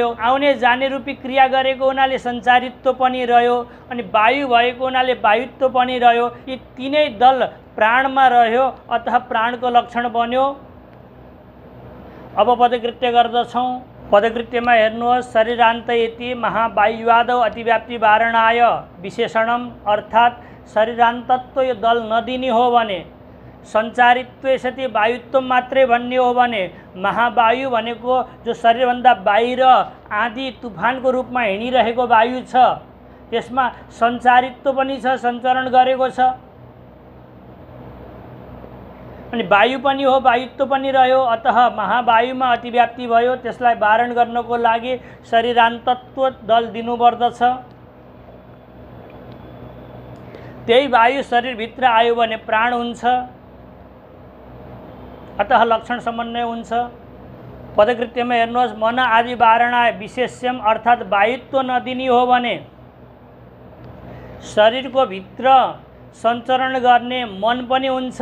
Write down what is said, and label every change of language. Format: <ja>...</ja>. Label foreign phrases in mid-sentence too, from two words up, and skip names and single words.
<ne>आउने जाने रूपी क्रिया गरेको हुनाले सञ्चारित्व पनि रह्यो अनि वायु भएको हुनाले वायुत्व पनि रह्यो। यी तीनै दल प्राणमा रह्यो, अतः प्राणको लक्षण बन्यो। अब पदकृत्य गर्दछौँ। पदकृत्यमा हेर्नुहोस्,</ne> <sa>शरीरान्त इति महावायुवादौ अतिव्याप्ति वारणाय विशेषणम</sa> <ne>अर्थात् शरीरान्तत्व यो दल नदिने हो भने, सञ्चारित्व सति वायुत्व मात्रै भन्ने हो भने, महावायु भनेको जो शरीरभन्दा बाहिर आँधी तुफानको रूपमा हिँडिरहेको वायु छ, त्यसमा सञ्चारित्व पनि छ, सञ्चरण गरेको छ, अनि वायु पनि हो, वायुत्व पनि रह्यो। अतः महावायुमा अतिव्याप्ति भयो, त्यसलाई वारण गर्नको लागि शरीरान्तत्व दल दिनुपर्दछ। त्यही वायु शरीरभित्र आयो भने प्राण हुन्छ, अतः लक्षण समन्वय हुन्छ। पदकृत्यमा हेर्नुहोस्,</ne> <sa>मन आदि वारणाय विशेष्यम</sa> <ne>अर्थात् वायुत्व नदिनी हो भने शरीरको भित्र सञ्चरण गर्ने मन पनि हुन्छ।</ne>